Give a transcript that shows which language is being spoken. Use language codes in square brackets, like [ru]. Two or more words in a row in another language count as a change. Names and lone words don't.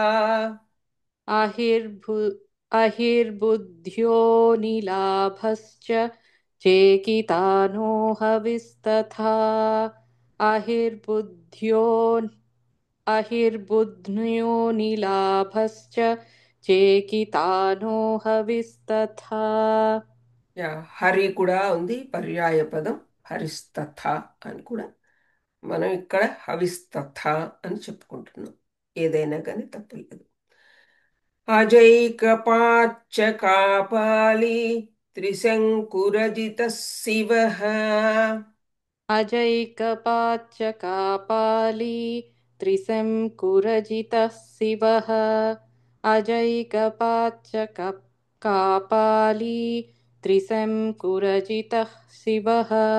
[sa] अहिर्भु अहिर्बुद्ध्यो निलाभश्च चेकितानो हविस्तथा अहिर्बुद्ध्यो अहिर्बुध्न्यो निलाभश्च चेकितानो हविस्तथा [te] యా హరి కూడా ఉంది పర్యాయ పదం హరిస్తథ అని కూడా మనం ఇక్కడ హవిస్తథ అని చెప్పుకుంటున్నాం ఏదైనా కానీ తప్పులేదు [sa] అజైకపాచ్చ కాపాలి త్రిశంకురజిత శివ अजैकपाच्चकापाली त्रिशङ्कुरजितः शिवः अजैकपाच्चकापाली त्रिशङ्कुरजितः शिवः